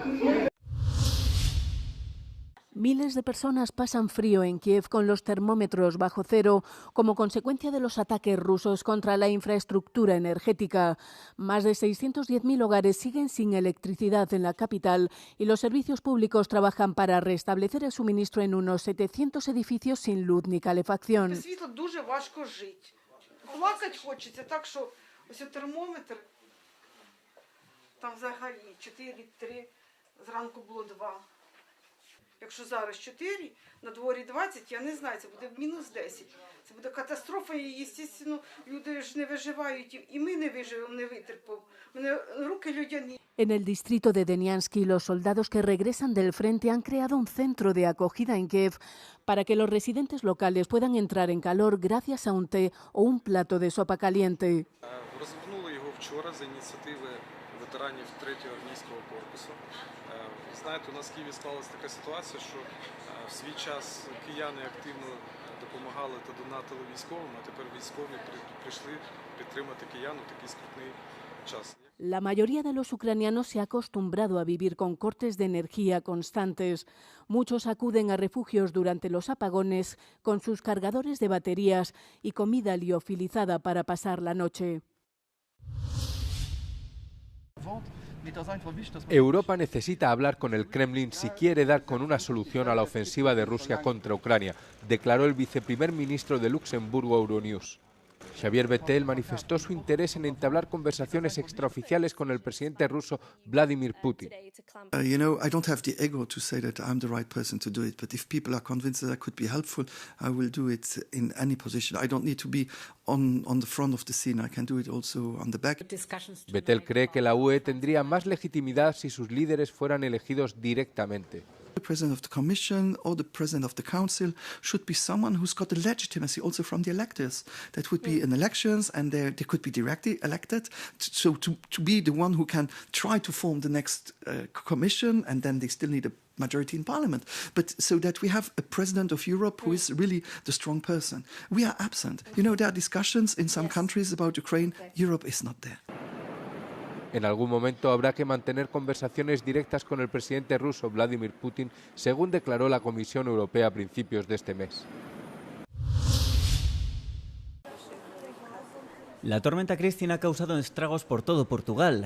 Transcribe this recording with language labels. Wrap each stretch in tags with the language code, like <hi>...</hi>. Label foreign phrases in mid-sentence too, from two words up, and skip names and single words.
<es>Miles de personas pasan frío en Kiev con los termómetros bajo cero como consecuencia de los ataques rusos contra la infraestructura energética. Más de 610.000 hogares siguen sin electricidad en la capital y los servicios públicos trabajan para restablecer el suministro en unos 700 edificios sin luz ni calefacción.</es> <uk>Якщо зараз 4, на дворі 20, я не знаю, це буде мінус 10. Це буде катастрофа і, звісно, люди ж не виживають, і ми не виживемо, не витерпимо. Мене руки людяні.</uk> <es>En el distrito de Deniansky, los soldados que regresan del frente han creado un centro de acogida en Kiev para que los residentes locales puedan entrar en calor gracias a un té o un plato de sopa caliente.</es> <uk>Розгорнули його вчора за ініціативи ветеранів 3-го армійського корпусу. Знаєте, у нас в Києві склалася така ситуація, що в свій час кияни активно допомагали та донатили військовим, а тепер військові прийшли підтримати киян у такий скрутний час.</uk> <es>La mayoría de los ucranianos se ha acostumbrado a vivir con cortes de energía constantes. Muchos acuden a refugios durante los apagones con sus cargadores de baterías y comida liofilizada para pasar la noche. Europa necesita hablar con el Kremlin si quiere dar con una solución a la ofensiva de Rusia contra Ucrania, declaró el viceprimer ministro de Luxemburgo a Euronews. Xavier Bettel manifestó su interés en entablar conversaciones extraoficiales con el presidente ruso Vladimir Putin.</es> <en>You know, I don't have the ego to say that I'm the right person to do it, but if people are convinced that I could be helpful, I will do it in any position. I don't need to be on the front of the scene. I can do it also on the back. Bettel cree que la UE tendría más legitimidad si sus líderes fueran elegidos directamente. The president of the Commission or the president of the Council should be someone who's got the legitimacy also from the electors. That would be in elections, and they could be directly elected. So to be the one who can try to form the next Commission, and then they still need a majority in Parliament. But so that we have a president of Europe who is really the strong person. We are absent. You know, there are discussions in some countries about Ukraine. Europe is not there.</en> <es>En algún momento habrá que mantener conversaciones directas con el presidente ruso Vladimir Putin, según declaró la Comisión Europea a principios de este mes. La tormenta Christine ha causado estragos por todo Portugal.</es>